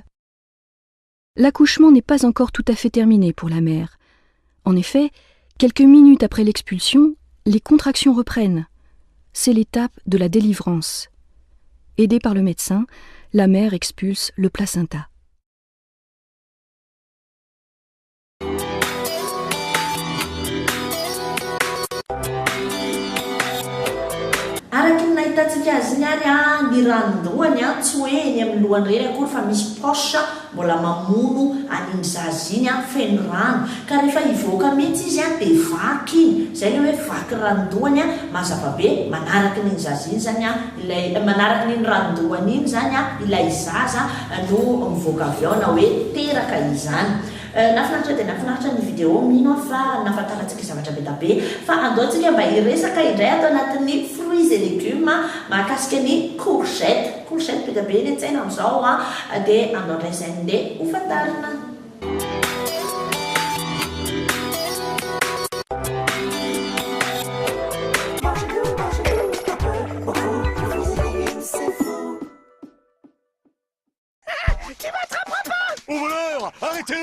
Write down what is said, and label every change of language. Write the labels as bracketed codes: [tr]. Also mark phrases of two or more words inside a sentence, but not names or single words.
[fr] L'accouchement n'est pas encore tout à fait terminé pour la mère. En effet, quelques minutes après l'expulsion, les contractions reprennent. c'est l'étape de la délivrance. Aidée par le médecin, la mère expulse le placenta. [mg] Araka ny nahitantsika azy iny ary ny ranondohany tsy hoe eny amin'ny lohany reny akory fa misy poche mbola mamono an'iny zaza iny feno rano ka rehefa ivoaka mihitsy izy dia vaky iny izay le hoe vaky ranondohany mazava be manaraka n'iny zaza iny zany ilay manaraka n'iny ranondohany iny zany ilay zaza no mivoaka avy ao na hoe teraka izany. Nafinaritra dia nafinaritra ny vidéo mino fa nafantarantsika zavatra be da be fa andaontsika mba hiresaka indray atao anatin'ny [fr] fruits et légumes [mg] mahakasika ny courgette be da be ny an-tsaina amin'izao dia andao indray izay nde ho fantarina. [fr] Au voleur, arrêtez!